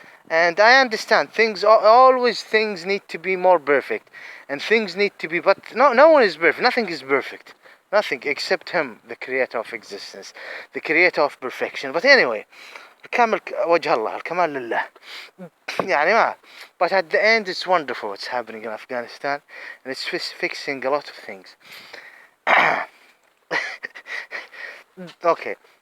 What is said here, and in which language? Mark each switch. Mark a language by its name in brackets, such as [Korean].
[English] And I understand things need to be more perfect, and things need to be, but no one is perfect. Nothing is perfect. Nothing except Him, the creator of existence, the creator of perfection. But anyway, [Arabic] الكامل وجه الله, الكمال لله. يعني ما. [English] But at the end, it's wonderful what's happening in Afghanistan, and it's fixing a lot of things. Okay.